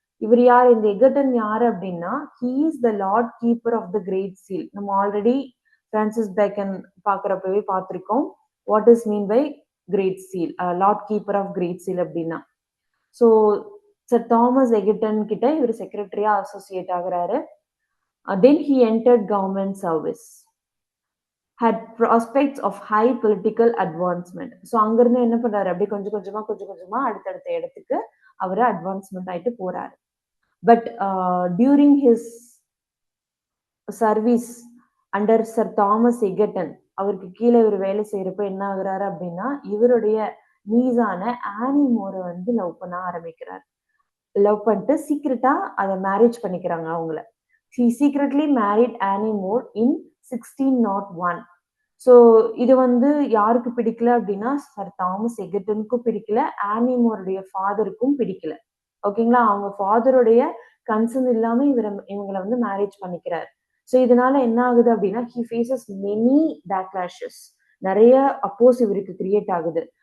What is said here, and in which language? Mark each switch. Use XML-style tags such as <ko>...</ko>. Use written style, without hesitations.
<ta>இவர் யார், இந்த எகர்டன் யாரு அப்படின்னா</ta> <en>He is the lord keeper of the great seal.</en> <ta>நம்ம ஆல்ரெடி பிரான்சிஸ் பேக்கன் பாக்குறப்பவே பார்த்திருக்கோம்</ta> <en>what is mean by great seal, lord keeper of great seal</en> <ta>அப்படின்னா. ஸோ சர் தாமஸ் எகர்டன் கிட்ட இவர் செக்ரட்டரியா அசோசியேட் ஆகுறாரு.</ta> <en>Then he entered government service, had prospects of high political advancement.</en> <ta>So அங்கிருந்து என்ன பண்றாரு, அப்படியே கொஞ்சம் கொஞ்சமா அடுத்தடுத்த இடத்துக்கு அவரு அட்வான்ஸ்மெண்ட் ஆயிட்டு போறாரு.</ta> <en>but during his service under</en> <ta>sir Thomas எகர்டன், அவருக்கு கீழே இவர் வேலை செய்யறப்ப என்ன ஆகுறாரு அப்படின்னா இவருடைய நீஸான ஆனி மோரை வந்து லவ் பண்ண ஆரம்பிக்கிறார். லவ் பண்ணிட்டு சீக்கிரட்டா அதை மேரேஜ் பண்ணிக்கிறாங்க அவங்கள.</ta> <en>He secretly married Annie Moore in 1601.</en> <ta>So இது வந்து யாருக்கு பிடிக்கல அப்படின்னா சர் தாமஸ் எகர்டனுக்கும் பிடிக்கல, ஆனி மோருடைய ஃபாதருக்கும் பிடிக்கல. ஓகேங்களா, அவங்க ஃபாதருடைய கன்சர்ன் இல்லாம இவங்களை வந்து மேரேஜ் பண்ணிக்கிறார். ஸோ இதனால என்ன ஆகுது அப்படின்னா</ta> <en>he faces many backlashes,</en> <ta>நிறைய அப்போஸ் இவருக்கு கிரியேட் ஆகுது.</ta>